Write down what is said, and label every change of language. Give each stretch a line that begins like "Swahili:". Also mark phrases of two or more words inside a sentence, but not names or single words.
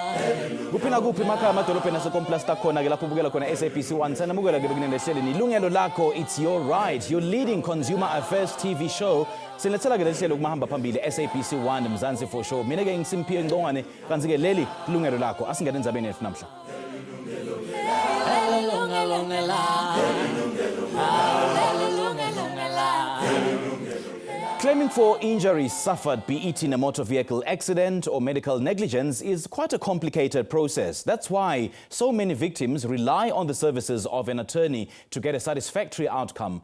Swati: Kuphina kuphi emakhaya amadolobheni aseComplasta khona ke lapho ubukela khona SABC 1 sanamukela ke bekunene lehleli Yilungelo Lakho,
English: it's your right, your leading consumer affairs TV show.
Swati: Silethela ke lehlelo kumahamba phambili SABC 1 Mzansi for show. Mina ke ngisimpiye Ngcongwane kanti ke leli Yilungelo Lakho asingene endzabeni yethu namhla.
English: Claiming for injuries suffered, be it in a motor vehicle accident or medical negligence, is quite a complicated process. That's why so many victims rely on the services of an attorney to get a satisfactory outcome.